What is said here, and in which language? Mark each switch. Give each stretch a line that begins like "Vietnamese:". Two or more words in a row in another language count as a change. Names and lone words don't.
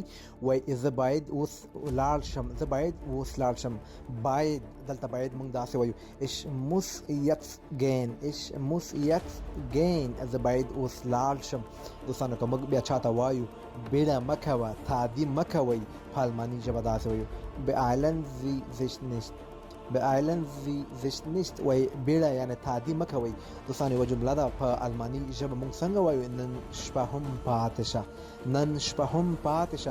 Pashto: وایي زه باید اوس لاړ شم، زه باید اوس لاړ شم. باید دلته باید موږ داسې وایو
German: ich muss jetzt gehen. ich muss jetzt gehen.
Pashto: زه باید اوس لاړ شم. دوستانو که موږ بیا چاته وایو بیړه مه کوه، تعدي مه کوئ، په الماني ژبه داسې وایو
German: beeilen Sie sich nicht. beeilen Sie sich nicht
Pashto: وایي بیړه یعنې تعدي مه کوئ. دوستانو یوه جمله ده په الماني ژبه موږ څنګه وایو نن شپه هم پاتې شه، نن شپه هم پاتې شه.